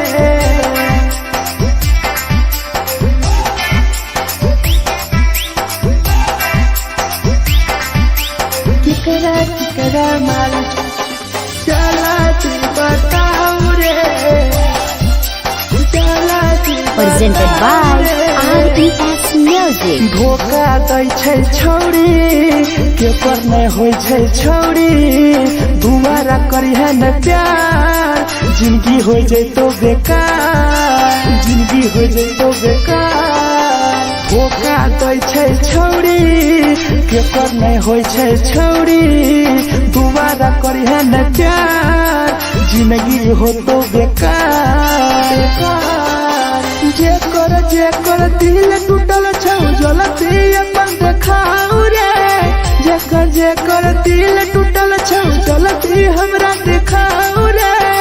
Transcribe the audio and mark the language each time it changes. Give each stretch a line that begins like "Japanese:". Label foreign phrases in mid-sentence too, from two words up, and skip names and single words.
Maithili: केकरा केकरा माल जला दी बताओ रे, जला दी।
English: Presented by RES Music.
Maithili: धोखा दै छै छौड़ी केकर नहीं होय छै छौड़ी, दुबारा करिहे न प्यार जिंदगी हो जैतो बेकार, जिंदगी हो जइतो बेकार धोखा दै छै छौरी केकर नहीं होय छै छौरी दोबारा करिहे न प्यार जिंदगी हो तो बेकार जेकर दिल टूटल छौ जलती अपन देखाऊ रे जेकर दिल टूटल छौ जलती हमरा देखाऊ रे